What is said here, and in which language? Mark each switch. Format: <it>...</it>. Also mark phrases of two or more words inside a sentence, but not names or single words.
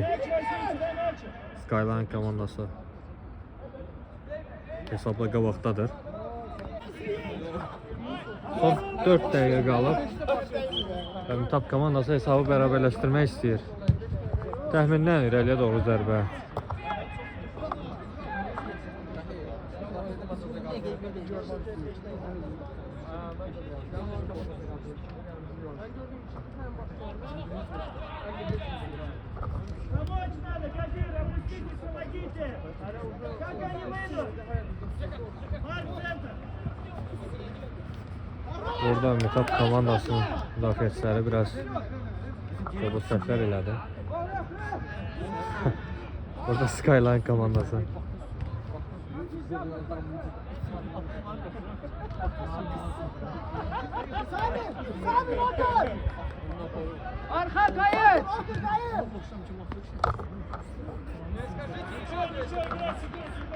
<az>Skyline komandası hesabla qabaqdadır. Son 4 dəqiqə qalıb. Və Mitap komandası hesabı bərabərləşdirmək istəyir. Təxmindən irəliyə doğru zərbə.</az> <ru>Помочь надо, Кадир, опуститесь, помогите! Как они выйдут? Марк, центр!</ru> <az>Burada Mitap komandasının müdafiəçiləri biraz bu səhvlər elədi. Burada Skyline komandası. Arka kayıt.</az> <ru>Ничего, ничего, играйте, играйте!</ru>